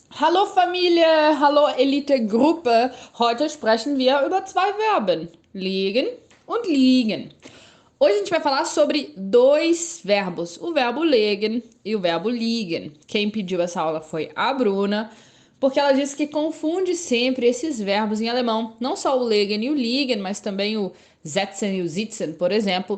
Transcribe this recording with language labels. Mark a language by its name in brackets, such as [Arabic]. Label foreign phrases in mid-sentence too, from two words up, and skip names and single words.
[German] Hallo Familie, hallo Elite-Gruppe. Heute sprechen wir über zwei Verben, legen und liegen. [Portuguese] Hoje a gente vai falar sobre dois verbos, o verbo legen e o verbo liegen. Quem pediu essa aula foi a Bruna, porque ela disse que confunde sempre esses verbos em alemão, não só o legen e o liegen, mas também o setzen e o sitzen, por exemplo.